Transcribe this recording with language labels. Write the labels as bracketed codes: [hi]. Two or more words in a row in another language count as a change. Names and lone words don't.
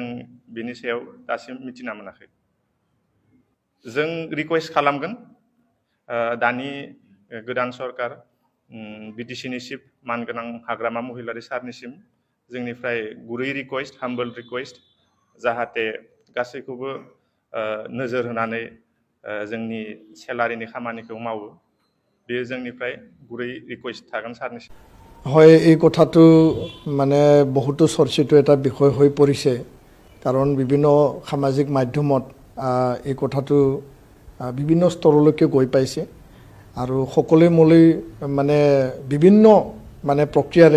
[brx] बेनि सायाव दासिम मिथिना मोनाखै जों रिकुवेस्ट खालामगोन दानि गोदान सरकार BTC नि चिफ मानगोनां हाग्रामा महिलारि सारनिसिम जोंनिफ्राय गुरै रिकुवेस्ट [en] humble request [brx] जाहाथे गासैखौबो नोजोर होनानै जोंनि सेलारिनि खामानिखौ मावो बेयो जोंनिफ्राय गुरै रिकुवेस्ट थागोन सारनिसिम [as] হয় এই কথাটো মানে বহুতো চৰ্চিত এটা বিষয় হৈ পৰিছে কাৰণ বিভিন্ন সামাজিক মাধ্যমত এই কথাটো বিভিন্ন স্তৰলৈকে গৈ পাইছে আৰু সকলোৱে মোলৈ মানে বিভিন্ন মানে প্ৰক্ৰিয়াৰে